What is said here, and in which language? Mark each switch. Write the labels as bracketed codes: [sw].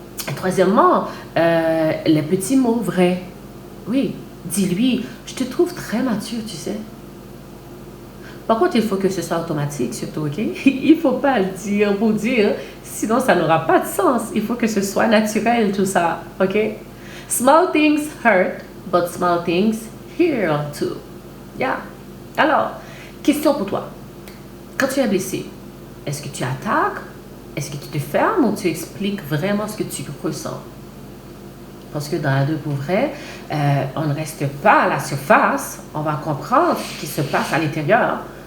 [fr] Et troisièmement, les petits mots vrais. Oui, dis-lui, je te trouve très mature, tu sais. Par contre, il faut que ce soit automatique, surtout, ok? Il ne faut pas le dire pour dire, sinon ça n'aura pas de sens. Il faut que ce soit naturel, tout ça, ok? [en] Small things hurt, but small things heal too. Yeah. [fr] Alors, question pour toi. Quand tu es blessé, est-ce que tu attaques? Est-ce que tu te fermes ou tu expliques vraiment ce que tu ressens? Parce que dans la deux pour vrai, on ne reste pas à la surface, on va comprendre ce qui se passe à l'intérieur.